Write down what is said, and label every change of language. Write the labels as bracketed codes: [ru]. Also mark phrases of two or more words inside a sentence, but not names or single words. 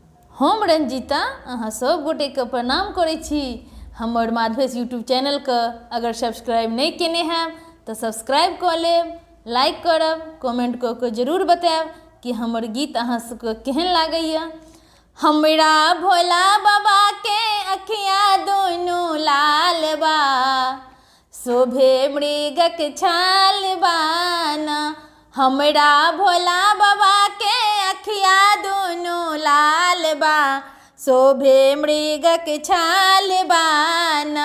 [mai] हम रंजीता अहाँ सब गोटे के प्रणाम करै छी। हमर माधवेश यूट्यूब चैनल के अगर सब्सक्राइब नहीं केने हैं तो सब्सक्राइब कर लेब, लाइक करब, कमेंट कऽ के जरूर बताएब कि हमर गीत अहाँ सबके केहन लागैया। [bho] हमरा भोला बाबा के अखियाँ दोनों लाल बा, शोभे मृगक छाल बाना। हमरा भोला बाबा के अखियाँ दोनों लाल बा, शोभे मृगक छाल बाना।